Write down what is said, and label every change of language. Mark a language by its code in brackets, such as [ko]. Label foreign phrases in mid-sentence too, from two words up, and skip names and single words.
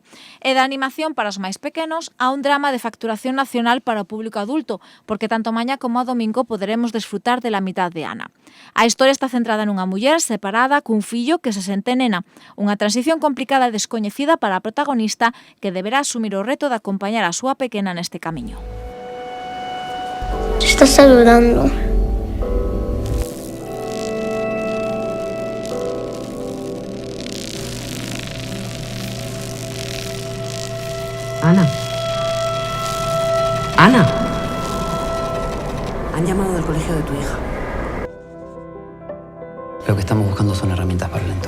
[gl] E da animación para os máis pequenos a un drama de facturación nacional para o público adulto, porque tanto mañá como o domingo poderemos desfrutar de [es] La mitad de Ana. [gl] A historia está centrada nunha muller separada cun fillo que se sente nena, unha transición complicada e descoñecida para a protagonista que deberá asumir o reto de acompañar a súa pequena neste camiño. [es] Te estás saludando. Ana. Ana. Han llamado del colegio de tu hija. Lo que estamos buscando son herramientas para el entorno.